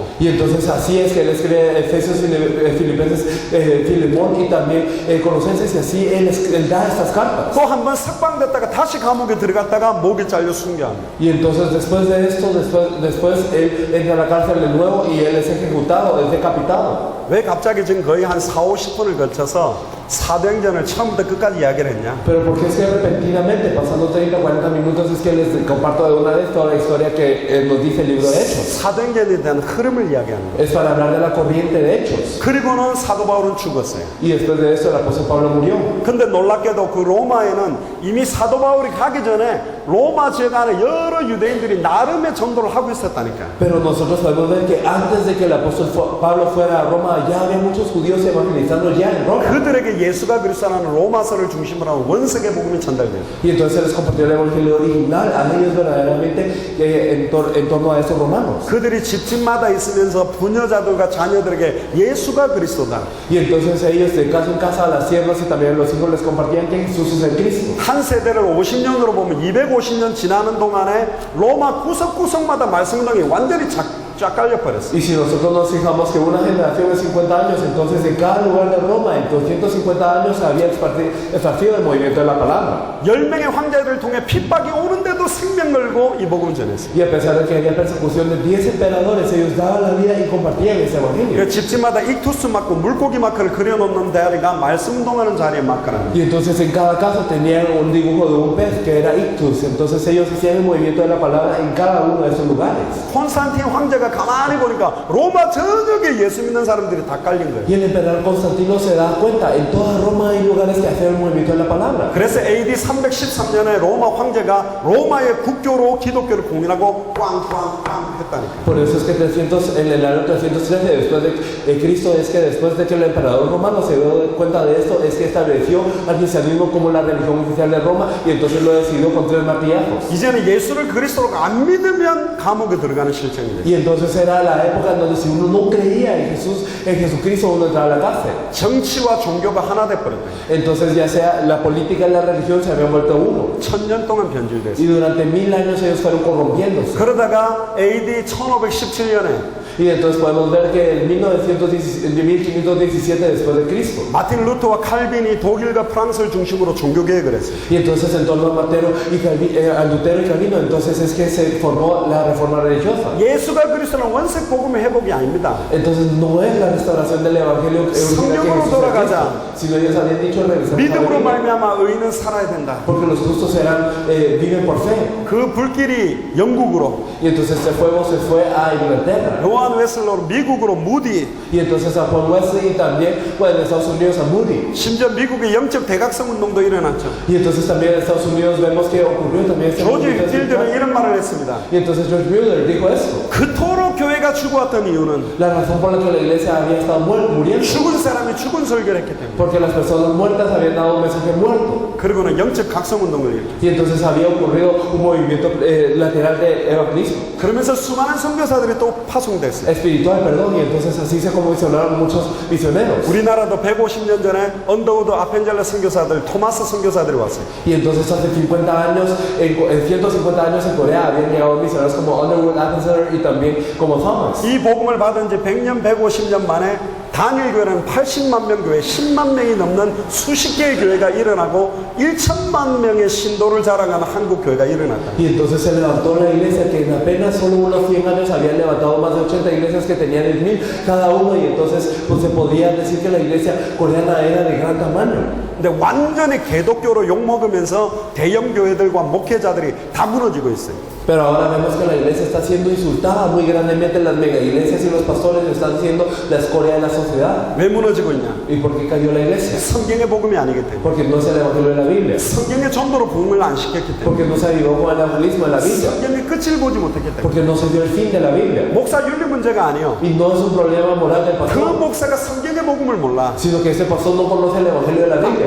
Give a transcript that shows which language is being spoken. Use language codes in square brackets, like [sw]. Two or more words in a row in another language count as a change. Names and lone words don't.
[es] Y entonces así es que él escribe Efesios, Filipenses, Filemón y también Colosenses, y así él da estas cartas. [ko] 또 한 번 석방됐다가 다시 감옥에 들어갔다가 목이 잘려 순교합니다. [es] Y entonces después de esto, después él entra a la cárcel de nuevo y él es ejecutado, es decapitado. [ko] 왜 갑자기 지금 거의 한 4-50분을 거쳐서 사도행전을 처음부터 끝까지 이야기를 했냐? [es] Pero porque es que repentinamente, pasando 30-40 minutos, es que les comparto de una vez toda la historia que nos dice el libro de Hechos. [ko] 사도행전에 대한 흐름을 이야기하는 거예요. [es] Es para hablar de la corriente de Hechos. [ko] 그리고는 사도 바울은 죽었어요. [es] Y después de eso el apóstol Pablo murió. [ko] 근데 놀랍게도 그 로마에는 이미 사도 바울이 가기 전에 로마 지역 안에 여러 유대인들이 나름의 전도를 하고 있었다니까. [es] Pero nosotros podemos ver que antes de que el apóstol Pablo fuera a Roma, ya había muchos judíos evangelizando ya en Roma. [ko] 그들에게 예수가 그리스도라는 로마서를 중심으로 하는 원색의 복음이 전달돼요. [es] Y entonces se les compartió el evangelio original a ellos verdaderamente en torno a estos romanos. [ko] 그들이 집집마다 있으면서 부녀자들과 자녀들에게 예수가 그리스도다. [es] Y entonces ellos de casa en casa a las siervas y también a los hijos les compartían que Jesús es el Cristo. [ko] 한 세대를 50년으로 보면 250년 지나는 동안에 로마 구석구석마다 말씀동이 완전히 쫙 깔려버렸어요. [es] Y si nosotros nos fijamos que una generación de 50 años, entonces en cada lugar de Roma, en 250 años había esparcido el movimiento de la palabra. [ko] 10명의 황제들을 통해 핍박이 오는데도 생명 걸고 이 복음을 전했어요. [es] Y a pesar de que había persecución de 10 emperadores, ellos daban la vida y compartían ese evangelio. [ko] 그 집집마다 익투스 마크, 물고기 마크를 그려놓는 자리가 말씀동하는 자리에 마크라는 [es] Y entonces en cada casa tenían un dibujo de un pez que era ictus. Entonces ellos hacían el movimiento de la palabra en cada uno de esos lugares. [ko] 콘스탄틴 황제가 가만히 보니까 로마 전역에 예수 믿는 사람들이 다 깔린 거예요. [es] Y el emperador Constantino se da cuenta, en toda Roma hay lugares que hacen el movimiento de la palabra. [ko] 그래서 AD 313년에 로마 황제가 로마의 국교로 기독교를 공인하고 꽝꽝꽝 했다니까. [es] Por eso es que en el año 313 después de Cristo, es que después de que el emperador romano se dio cuenta de esto, es que estableció al cristianismo como la religión oficial de Roma y entonces lo decidió con 3 martillazos. [ko] 이제는 예수를 그리스도로 안 믿으면 감옥에 들어가는 실정이 됐어요. [es] Y entonces era la época en donde si uno no creía en Jesucristo, uno entraba a la cárcel. [ko] 정치와 종교가 하나 돼버렸다. [es] Entonces ya sea la política y la religión se habían vuelto uno. [ko] 1000년 동안 변질됐어요. [es] Y durante 1000 años ellos fueron corrompiéndose. [ko] 그러다가 AD 1517년에 [es] Y entonces podemos ver que en 1517 después de Cristo. [ko] 마틴 루터와 칼빈이 독일과 프랑스를 중심으로 종교개혁을 했어요. [es] Y entonces en torno a Lutero y Calvino, entonces es que se formó la reforma religiosa. [ko] 예수가 그리스도는 원색 복음의 회복이 아닙니다. [es] Entonces no es la restauración del evangelio original que [ko] 성경으로 [es] Jesús [ko] 돌아가자. [es] había dicho, sino ellos habían dicho regresamos a la [ko] 믿음으로 [es] Biblia, [ko] 말미암아 의인은 살아야 된다. [es] porque los justos viven por fe. [ko] 그 불길이 영국으로, [es] Y entonces este fuego se fue a Inglaterra. [ko] 요한 웨슬러로 미국으로, 무디, [es] Y entonces a Paul Wesley y también pues, en Estados Unidos a Moody. [ko] 심지어 미국의 영적 대각성 운동도 일어났죠. [es] Y entonces también en Estados Unidos vemos que ocurrió también este [ko] 조지 [es] movimiento [ko] 필드는 [es] espiritual. [ko] 이런 말을 했습니다. [es] Y entonces George Mueller dijo esto. [ko] 그토록 교회가 죽어왔던 이유는 [es] La razón por la que la iglesia había estado muriendo. [ko] 죽은 사람이 죽은 설교를 했기 때문에. [es] Porque las personas muertas habían dado un mensaje muerto. [ko] 그리고는 영적 각성 운동을 일으켰죠. [es] Y entonces había ocurrido un movimiento lateral de evangelismo. [ko] 그러면서 수많은 선교사들이 또 파송됐어요. [es] Espiritual, perdón. Y entonces así se comisionaron muchos misioneros. [ko] 우리나라도 150년 전에 언더우드 아펜젤러 선교사들, 토마스 선교사들이 왔어요. [es] Y entonces hace 50 años, en 150 años en Corea habían llegado misioneros como Underwood Atkinson y también como Thomas. [ko] 이 복음을 받은 지 100년, 150년 만에 단일 교회는 80만 명 교회, 10만 명이 넘는 수십 개의 교회가 일어나고 1천만 명의 신도를 자랑하는 한국 교회가 일어났다. [es] Y entonces se levantó la iglesia que en apenas solo unos 100 años habían levantado más de 80 iglesias que tenían 10,000 cada uno y entonces pues se podía decir que la iglesia coreana era de gran tamaño. [ko] 근데 완전히 개독교로 욕먹으면서 대형 교회들과 목회자들이 다 무너지고 있어요. [es] Pero ahora vemos que la iglesia está siendo insultada muy grandemente, las mega iglesias y los pastores están siendo la escoria de la sociedad. [ko] 왜 무너지고 있냐? [es] ¿Y por qué cayó la iglesia? [ko] 성경의 복음이 아니기 때문에. [es] Porque no es el evangelio de la Biblia. [ko] 성경의 전도로 복음을 안 시켰기 때문에. [es] Porque no se avivó con el evangelismo de la Biblia. [ko] 성경의 끝을 보지 못했기 때문에. [es] Porque no se dio el fin de la Biblia. [ko] 목사 윤리 문제가 아니에요. [es] Y no es un problema moral del [ko] 그 [es] pastor, [ko] 목사가 성경의 복음을 몰라. [es] sino que este pastor no conoce el evangelio de la Biblia.